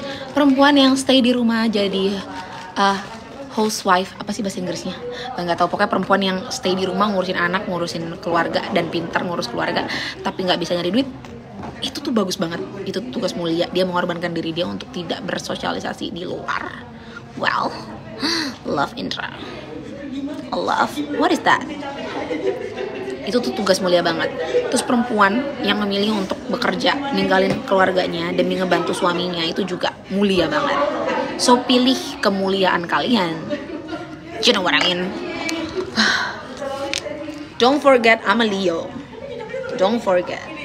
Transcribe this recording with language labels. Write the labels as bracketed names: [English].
[Indonesian] Perempuan yang stay di rumah jadi housewife, apa sih bahasa Inggrisnya? Nggak tahu, pokoknya perempuan yang stay di rumah ngurusin anak, ngurusin keluarga, dan pintar ngurus keluarga tapi nggak bisa nyari duit, itu tuh bagus banget. Itu tugas mulia. Dia mengorbankan diri dia untuk tidak bersosialisasi di luar. [English] Well, love Indra, love, what is that? [Indonesian] Itu tuh tugas mulia banget. Terus perempuan yang memilih untuk bekerja, ninggalin keluarganya demi ngebantu suaminya, itu juga mulia banget. [English] So [Indonesian] pilih kemuliaan kalian. [English] You know what I mean? Don't forget I'm a Leo. Don't forget.